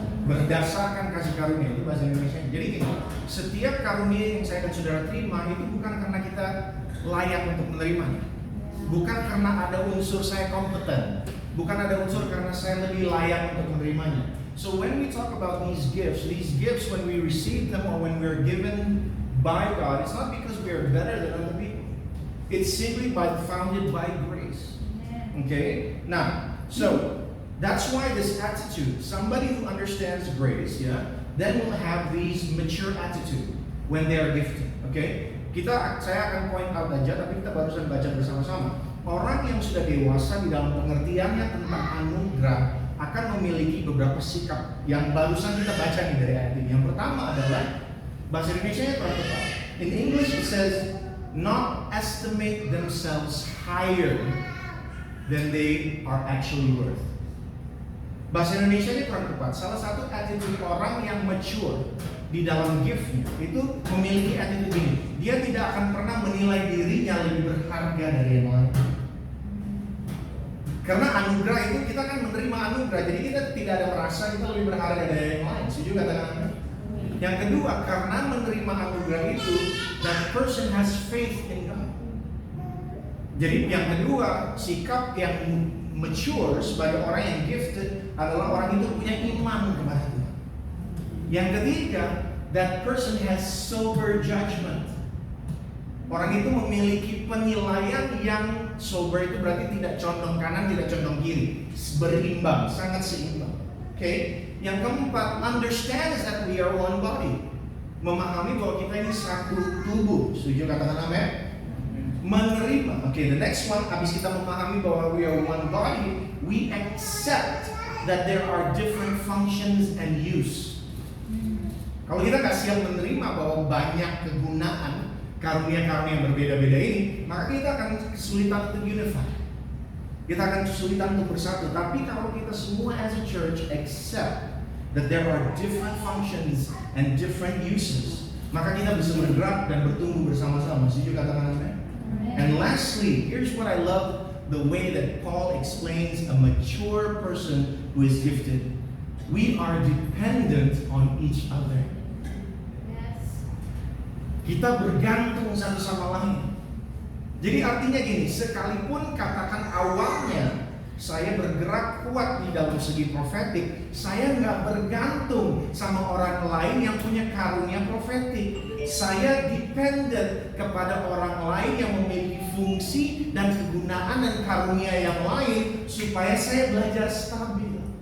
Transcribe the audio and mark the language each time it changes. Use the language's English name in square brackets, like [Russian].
[Indonesian] Berdasarkan kasih karunia, itu bahasa Indonesia. Jadi gini, setiap karunia yang saya dan saudara terima itu bukan karena kita layak untuk menerimanya, bukan karena ada unsur saya kompeten, bukan ada unsur karena saya lebih layak untuk menerimanya. [English] So when we talk about these gifts when we receive them or when we're given by God, it's not because we are better than other people. It's simply founded by grace. Okay? Now, so that's why this attitude, somebody who understands grace, then will have these mature attitude when they are gifted. [Indonesian] Okay? Saya akan point out aja, tapi kita barusan baca bersama-sama. Orang yang sudah dewasa di dalam pengertiannya tentang anugerah akan memiliki beberapa sikap yang barusan kita baca nih dari ayat ini. Yang pertama adalah bahasa Indonesia kurang tepat. [English] In English it says not estimate themselves higher than they are actually worth. [Indonesian] Bahasa Indonesia-nya kurang tepat. Salah satu attitude orang yang mature di dalam gift-nya itu memiliki attitude ini. Dia tidak akan pernah menilai dirinya lebih berharga dari yang lain. Karena anugerah itu kita kan menerima anugerah, jadi kita tidak ada merasa kita lebih berharga dari yang lain. Setuju katakan? Yang kedua, karena menerima anugerah itu, [English] that person has faith in God. [Indonesian] Jadi yang kedua, sikap yang mature sebagai orang yang gifted adalah orang itu punya iman kepada Tuhan. Yang ketiga, [English] that person has sober judgment. [Indonesian] Orang itu memiliki penilaian yang sober, itu berarti tidak condong kanan, tidak condong kiri, berimbang, sangat seimbang. Oke? Yang keempat, [English] understands that we are one body. [Indonesian] Memahami bahwa kita ini satu tubuh. Setuju katakan amin? Menerima. [English] Oke, the next one, [Indonesian] habis kita memahami bahwa [English] we are one body, we accept that there are different functions and use. [Indonesian] Kalau kita nggak siap menerima bahwa banyak kegunaan karunia-karunia yang berbeda-beda ini, maka kita akan kesulitan untuk unify. Kita akan kesulitan untuk bersatu. Tapi kalau kita semua [English] as a church accept that there are different functions and different uses, [Indonesian] maka kita bisa bergerak dan bertumbuh bersama-sama. Setuju katakan amin? [English] And lastly, here's what I love, the way that Paul explains a mature person who is gifted. We are dependent on each other. [Indonesian] Kita bergantung satu sama lain. Jadi artinya gini, sekalipun katakan awalnya saya bergerak kuat di dalam segi profetik, saya nggak bergantung sama orang lain yang punya karunia profetik. Saya dependent kepada orang lain yang memiliki fungsi dan kegunaan dan karunia yang lain supaya saya belajar stabil.